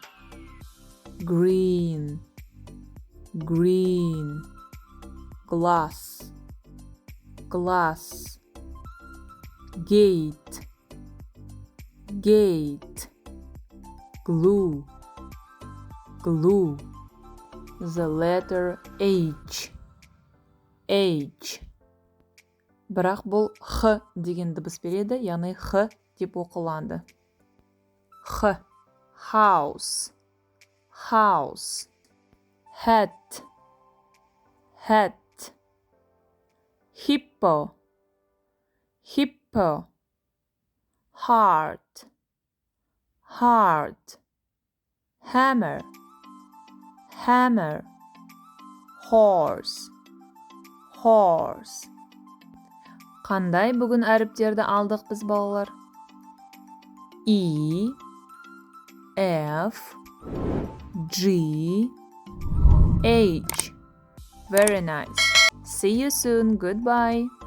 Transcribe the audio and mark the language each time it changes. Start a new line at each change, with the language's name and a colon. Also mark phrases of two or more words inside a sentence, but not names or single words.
English: Green. Green. Glass. Glass. Gate. Gate. Glue. Glue. The letter H. H.
Kazakh: Бірақ бұл Х деген дыбыс береді, яғни Х деп оқылады. Х.
English: House. House. Hat. Hat. Hippo. Hippo. Heart. Heart. Hammer. Hammer. Horse. Horse.
Kazakh: Қандай бүгін әріптерді алдық біз, балалар? E, F, G, H.
English: Very nice. See you soon. Goodbye.